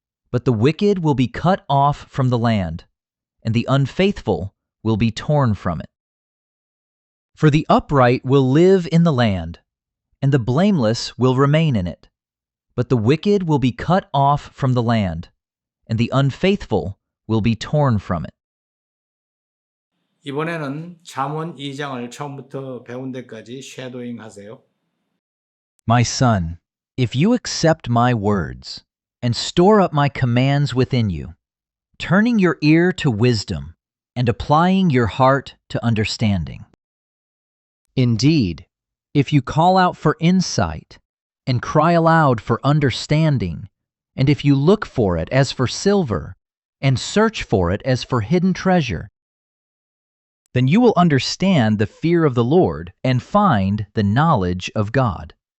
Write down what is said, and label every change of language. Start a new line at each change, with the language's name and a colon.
English: But the wicked will be cut off from the land, and the unfaithful will be torn from it. For the upright will live in the land, and the blameless will remain in it. But the wicked will be cut off from the land, and the unfaithful will be torn from it.
Korean: 이번에는 잠언 2장을 처음부터 배운 데까지 쉐도잉 하세요.
English: My son, if you accept my words and store up my commands within you, turning your ear to wisdom and applying your heart to understanding. Indeed, if you call out for insight and cry aloud for understanding, and if you look for it as for silver and search for it as for hidden treasure, then you will understand the fear of the Lord and find the knowledge of God.